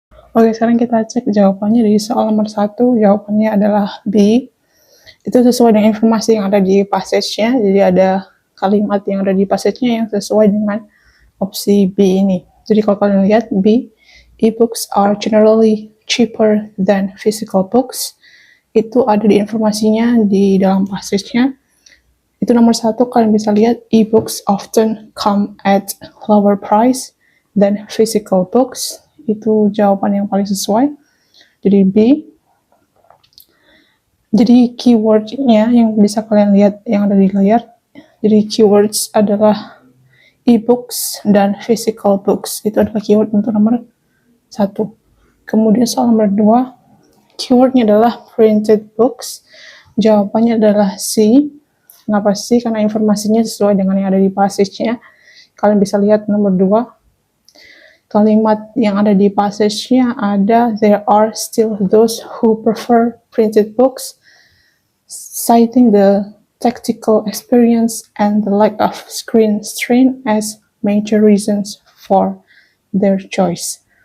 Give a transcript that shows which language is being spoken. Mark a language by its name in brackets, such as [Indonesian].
[Indonesian] Oke, sekarang kita cek jawabannya. Di soal nomor 1, jawabannya adalah B. Itu sesuai dengan informasi yang ada di passage-nya. Jadi ada kalimat yang ada di passage-nya yang sesuai dengan opsi B ini. Jadi kalau kalian lihat B, [English] e-books are generally cheaper than physical books. [Indonesian] Itu ada di informasinya di dalam passage-nya. Itu nomor 1, kalian bisa lihat [English] e-books often come at lower price than physical books. [Indonesian] Itu jawaban yang paling sesuai. Jadi B. Jadi keywordnya yang bisa kalian lihat yang ada di layar. Jadi keywords adalah e-books dan physical books. Itu adalah keyword untuk nomor 1. Kemudian soal nomor 2, keywordnya adalah printed books. Jawabannya adalah C. Kenapa C? Karena informasinya sesuai dengan yang ada di passage-nya. Kalian bisa lihat nomor 2. Kalimat yang ada di passage-nya ada, [English] there are still those who prefer printed books, citing the tactile experience and the lack of screen strain as major reasons for their choice.